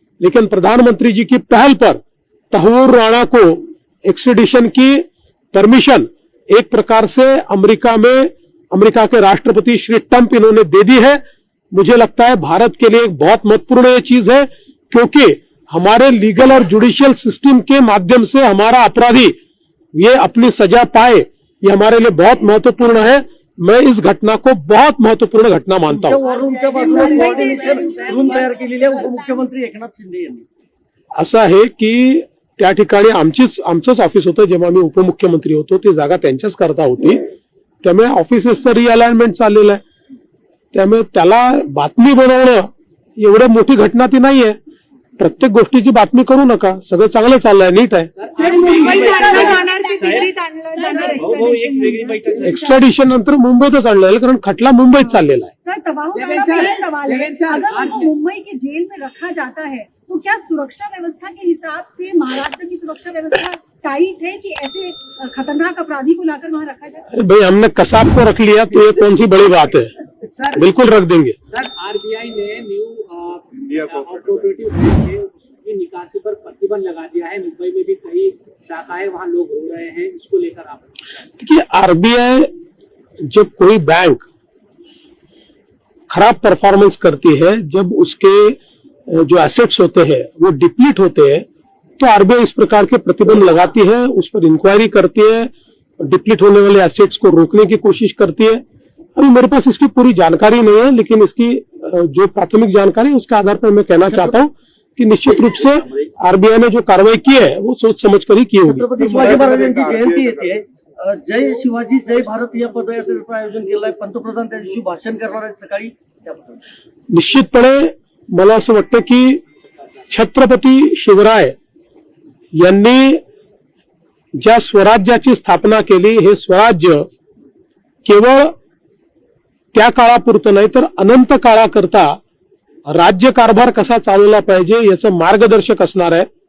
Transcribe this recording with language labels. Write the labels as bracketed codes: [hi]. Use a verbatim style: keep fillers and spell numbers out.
[hi] लेकिन प्रधानमंत्री जी की पहल पर तहवूर राणा को एक्सट्रॅडिशन की परमिशन एक प्रकार से अमेरिका में अमेरिका के राष्ट्रपति श्री ट्रंप इन्होंने दे दी है. मुझे लगता है भारत के लिए एक बहुत महत्वपूर्ण ये चीज है, क्योंकि हमारे लीगल और जुडिशियल सिस्टम के माध्यम से हमारा अपराधी ये अपनी सजा पाए, ये हमारे लिए बहुत महत्वपूर्ण है. मैं इस घटना को बहुत महत्वपूर्ण घटना मानता हूँ. [mr] वॉररूमच्या बाजूला कोऑर्डिनेशन रूम तयार केलेली आहे उपमुख्यमंत्री एकनाथ शिंदे यांनी. असं आहे की त्या ठिकाणी आमचीच आमचंच ऑफिस होतं जेव्हा मी उपमुख्यमंत्री होतो, ती जागा त्यांच्याच करता होती, त्यामुळे ऑफिसेसचं रिअलाइनमेंट चाललेलं आहे. त्यामुळे त्याला बातमी बनवणं एवढं मोठी घटना ती नाहीये. प्रत्येक गोष्टीची बातमी करू नका, सगळं चांगलं चाललंय, नीट आहे. साहेब, मुंबईत आणलं जाणार की दिल्लीत आणलं जाणार भाऊ भाऊ एक वेगळी [en] extradition? [mr] बैठक झाली. एक्स्ट्रॅडिशन नंतर मुंबईतच आणलं जाईल, कारण खटला मुंबईत चाललेला आहे. [hi] सर, तबाहू जवेद का साहब, पहला सवाल है, जवेद साहब, अगर आज- उनको मुंबई के जेल में रखा जाता है तो क्या सुरक्षा व्यवस्था के हिसाब से महाराष्ट्र की सुरक्षा व्यवस्था टाइट है कि ऐसे अ, खतरनाक अपराधी को लाकर वहाँ रखा जाए? अरे भाई, हमने कसाब को रख लिया तो ये कौन सी बड़ी बात है, सर बिल्कुल रख देंगे. सर आरबीआई ने न्यू इंडिया कोऑपरेटिव बैंक है उसकी निकासी पर प्रतिबंध लगा दिया है. मुंबई में भी कई शाखाएं वहाँ लोग हो रहे हैं, इसको लेकर आप देखिए, आरबीआई जब कोई बैंक खराब परफॉर्मेंस करती है, जब उसके अ, जो एसेट्स होते हैं वो डिप्लीट होते हैं, तो आरबीआई इस प्रकार के प्रतिबंध लगाती है, उस पर इंक्वायरी करती है, डिप्लीट होने वाले एसेट्स को रोकने की कोशिश करती है. अभी मेरे पास इसकी पूरी जानकारी नहीं है, लेकिन इसकी अ, जो प्राथमिक जानकारी है उसके आधार पर मैं कहना चाहता हूँ कि निश्चित रूप से आरबीआई ने जो कार्रवाई की है वो सोच समझ कर ही की होगी. [mr] छत्रपती शिवाजी महाराजांची जयंती येते. अ, जय शिवाजी जय भारत या पदयात्रेचं आयोजन केलं आहे. पंतप्रधान त्या दिवशी भाषण करणार आहेत सकाळी त्याबद्दल. निश्चितपणे मला असं वाटतं की छत्रपती शिवराय यांनी ज्या स्वराज्याची स्थापना केली, हे स्वराज्य केवळ त्या काळापुरतं नाही तर अनंत काळाकरता राज्यकारभार कसा चालवला पाहिजे याचं मार्गदर्शक असणार आहे.